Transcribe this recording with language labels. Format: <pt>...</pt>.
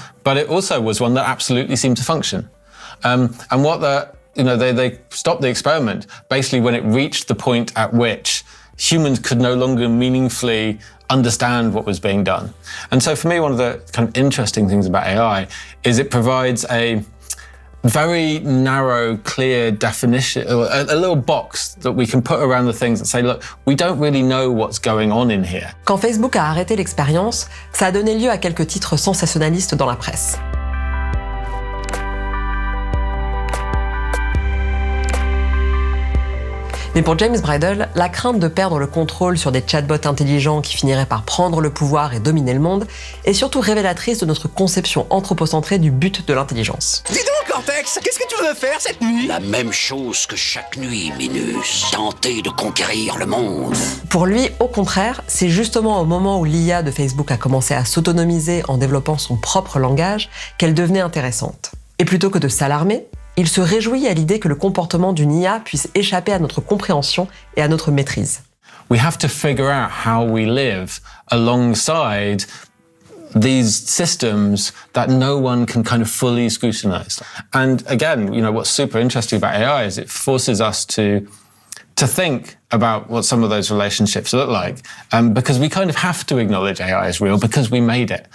<en>But it also was one that absolutely seemed to function. And what they stopped the experiment basically when it reached the point at which humans could no longer meaningfully understand what was being done. And so for me, one of the kind of interesting things about AI is it provides a very narrow, clear definition, a little box that we can put around the things and say, look, we don't really know what's going on in here.</en> <fr>Quand Facebook a arrêté l'expérience, ça a donné lieu à quelques titres sensationnalistes dans la presse. Mais pour James Bridle, la crainte de perdre le contrôle sur des chatbots intelligents qui finiraient par prendre le pouvoir et dominer le monde est surtout révélatrice de notre conception anthropocentrée du but de l'intelligence. Dis donc, Cortex, qu'est-ce que tu veux faire cette nuit? La même chose que chaque nuit, Minus. Tenter de conquérir le monde. Pour lui, au contraire, c'est justement au moment où l'IA de Facebook a commencé à s'autonomiser en développant son propre langage qu'elle devenait intéressante. Et plutôt que de s'alarmer, il se réjouit à l'idée que le comportement d'une IA puisse échapper à notre compréhension et à notre maîtrise.</fr> <en>We have to figure out how we live alongside these systems that no one can kind of fully scrutinize. And again, what's super interesting about AI is it forces us to to think about what some of those relationships look like, because we kind of have to acknowledge AI is real because we made it.</en>